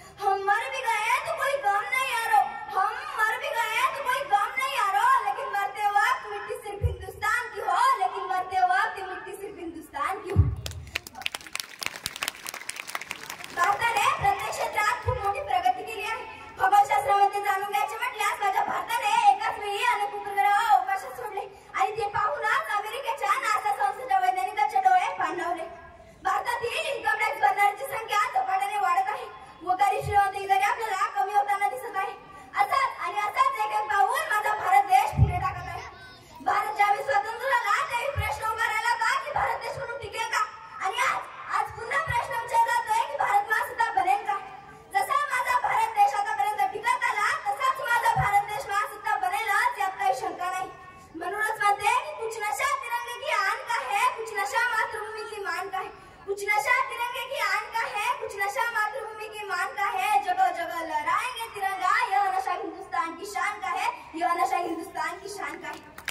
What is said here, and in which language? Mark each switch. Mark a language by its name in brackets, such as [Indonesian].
[Hindi] हम मर भी गए तो कोई गम नहीं यारो, हम मर भी गए तो कोई गम नहीं यारो, लेकिन मरते वक्त मिट्टी सिर्फ हिंदुस्तान की हो, लेकिन मरते वक्त मिट्टी सिर्फ हिंदुस्तान की हो. [Marathi] भारताने प्रत्येक क्षेत्रात खूप मोठी प्रगती केली आहे. खगोलशास्त्रामध्ये जाणून घ्यायचे म्हटल्यास माझ्या भारताने एकाच वेळी अनेक उपग्रह अवकाशात सोडले आणि ते पाहूनच अमेरिकेच्या नासा संस्थेच्या वैज्ञानिकांचे डोळे पाणावले. भारतातील इन्कम टॅक्स भरणाऱ्यांची संख्या झपाट्याने वाढत आहे व गरीब श्रीमंती दरी आपल्याला कमी होताना दिसत आहे. असाच एक पाऊल माझा भारत देश पुढे टाकत आहे. भारत ज्यावेळी स्वतंत्र झाला त्यावेळी प्रश्न उभा राहिला होता की भारत देश म्हणून टिकेल का, आणि आज पुन्हा प्रश्न विचारला जातोय की भारत महासत्ता बनेल का. जसा माझा भारत देश आतापर्यंत टिकत आला तसाच माझा भारत देश महासत्ता बनेलच यात काही शंका नाही. म्हणूनच म्हणते की [Hindi] कुछ नशा तिरंगे की आन का है, [Marathi] कुछ नशा मातृभूमी की मान का है. [Hindi] कुछ नशा तिरंगे की आन का है, कुछ नशा मातृभूमि की मान का है. जगह जगह लहराएंगे तिरंगा, यह नशा हिंदुस्तान की शान का है, यह नशा हिंदुस्तान की शान का है.